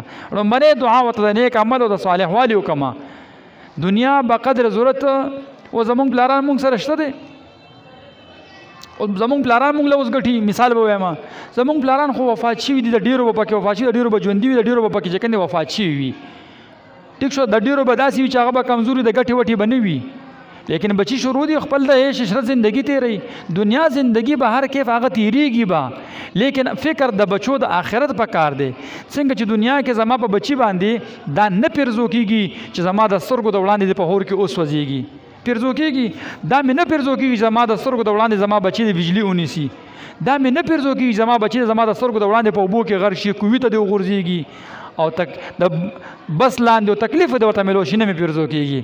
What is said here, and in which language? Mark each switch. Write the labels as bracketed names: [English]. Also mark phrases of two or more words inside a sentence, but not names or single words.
[Pashto] لومړنۍ دعا ورته د نیک عمل او د صالح والي وکړمه. دنیا به قدر ضرورت او زمونږ پلاران مونږ سره شته دی، زمونږ پلاران مونږ له اوس ګټي. مثال به وایم، زمونږ پلاران خو وفات شوي دي، د ډېرو به پکې وفات شوي، د ډېرو به ژوندي وي، د ډېرو به پکې چې کوم دی وفات شوي وي. ټیک شو، د ډېرو به داسې وي چې هغه به کمزوري د ګټې وټې به نه وي، لیکن بچی شروع دي خپل د عیش عشرت زندگی تیری، دنیا زندگی به هر کیف هغه تیریږي به، لیکن فکر د بچو د آخرت په کار دی. څنګه چې دنیا کې زما په بچی باندې دا نه پیرزو کېږي چې زما د سترګو د وړاندې په هور کې اوس وځيږي، پیرزو کېږي دا مې نه پیرزو کېږي چې زما د سترګو د وړاندې زما بچی د بجلی ونیسي، دا مې نه پیرزو کېږي چې زما بچی زما د سترګو د وړاندې په اوبو کې غرق شي، کوي ته دې وغورځېږي او د بس لاندې او تکلیف د ورته ملو شي، نه مې پیرزو کېږي.